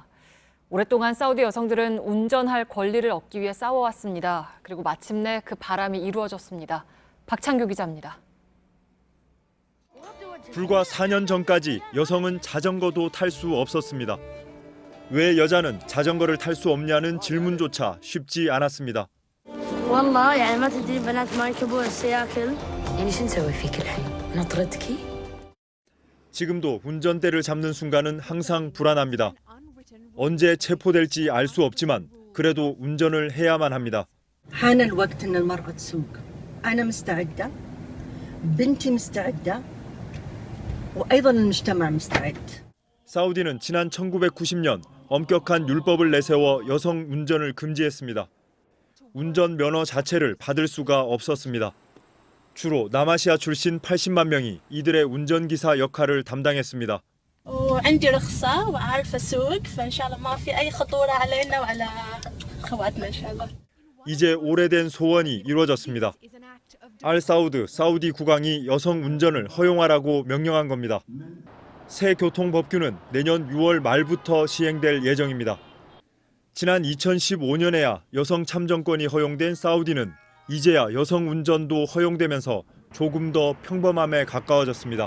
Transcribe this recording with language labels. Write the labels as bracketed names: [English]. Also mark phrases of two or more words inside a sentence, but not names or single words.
[Korean] 오랫동안 사우디 여성들은 운전할 권리를 얻기 위해 싸워왔습니다. 그리고 마침내 그 바람이 이루어졌습니다. 박창규 기자입니다. 불과 4년 전까지 여성은 자전거도 탈 수 없었습니다. 왜 여자는 자전거를 탈 수 없냐는 질문조차 쉽지 않았습니다. [Arabic] والله يعني ما تدري بنات ما يركبون السياكل يعني شو نسوي فيك الحين نطردك [Korean] 지금도 운전대를 잡는 순간은 항상 불안합니다. 언제 체포될지 알 수 없지만 그래도 운전을 해야만 합니다. [Arabic] حان الوقت ان المرأة تسوق انا مستعدة بنتي مستعدة وايضا المجتمع مستعد. [Korean] 사우디는 지난 1990년 엄격한 율법을 내세워 여성 운전을 금지했습니다. 운전 면허 자체를 받을 수가 없었습니다. 주로 남아시아 출신 80만 명이 이들의 운전기사 역할을 담당했습니다. [Arabic] وعندي رخصة وعارفة أسوق فإن شاء الله ما في أي خطورة علينا وعلى أخواتنا إن شاء الله. [Korean] 이제 오래된 소원이 이루어졌습니다. 알 사우드 사우디 국왕이 여성 운전을 허용하라고 명령한 겁니다. 새 교통법규는 내년 6월 말부터 시행될 예정입니다. 지난 2015년에야 여성 참정권이 허용된 사우디는 이제야 여성 운전도 허용되면서 조금 더 평범함에 가까워졌습니다.